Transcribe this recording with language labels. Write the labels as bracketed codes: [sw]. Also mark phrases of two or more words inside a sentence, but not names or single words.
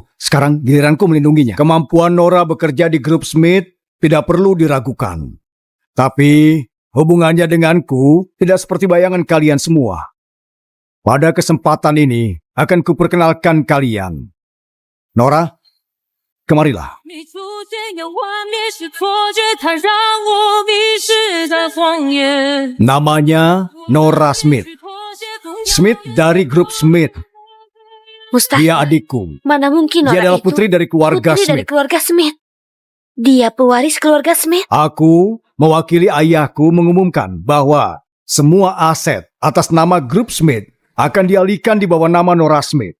[id] Sekarang giliranku melindunginya. Kemampuan Nora bekerja di grup Smith tidak perlu diragukan. Tapi hubungannya denganku tidak seperti bayangan kalian semua. Pada kesempatan ini akan kuperkenalkan kalian. Nora, kemarilah. [zh] 你出现有画面是错觉，它让我迷失在荒野。 [id] Namanya Nora Smith. Smith dari grup Smith. Mustahil. Dia adikku. Mana mungkin Dia Nora adalah itu putri dari keluarga putri dari Smith. keluarga Smith. Dia pewaris keluarga Smith. Aku mewakili ayahku mengumumkan bahwa semua aset atas nama grup Smith akan dialihkan di bawah nama Nora Smith.